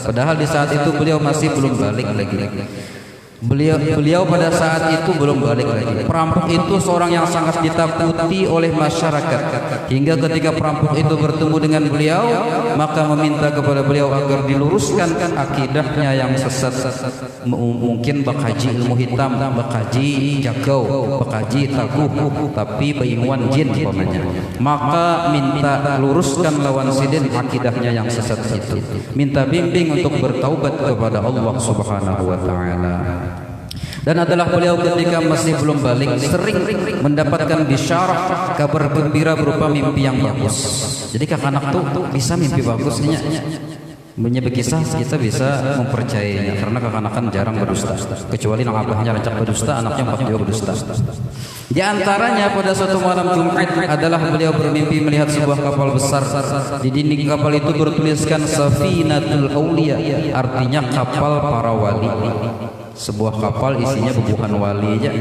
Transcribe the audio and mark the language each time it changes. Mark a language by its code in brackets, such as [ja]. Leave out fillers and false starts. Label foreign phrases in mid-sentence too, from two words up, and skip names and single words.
[id] Padahal di saat itu beliau masih belum balik lagi. Beliau pada saat itu belum balik lagi. Perampok itu seorang yang sangat ditakuti oleh masyarakat, hingga ketika perampok itu bertemu dengan beliau maka meminta kepada beliau agar diluruskan akidahnya yang sesat. [bjn] Mungkin bakaji ilmu hitam, bakaji jagau, bakaji taguh, tapi bainguan jin umpamanya. Maka minta luruskan lawan sidin akidahnya yang sesat itu. [id] Minta bimbing untuk bertaubat kepada Allah [ar] سبحانه وتعالى. [id] Dan adalah beliau ketika masih belum balik sering mendapatkan bisyarah, kabar gembira berupa mimpi yang bagus. [bjn] Jadi kakak-anak tuh bisa mimpi bagus nya. Berkisah kita bisa mempercayainya karena kakak-anak kan jarang berdusta, kecuali nang abahnya rancak berdusta, anaknya empat juga berdusta. [id] Di antaranya pada suatu malam Jumat adalah beliau bermimpi melihat sebuah kapal besar. Di dinding kapal itu bertuliskan Safinatul Auliya, artinya kapal para wali. [bjn] Sebuah kapal isinya bubuhan wali aja.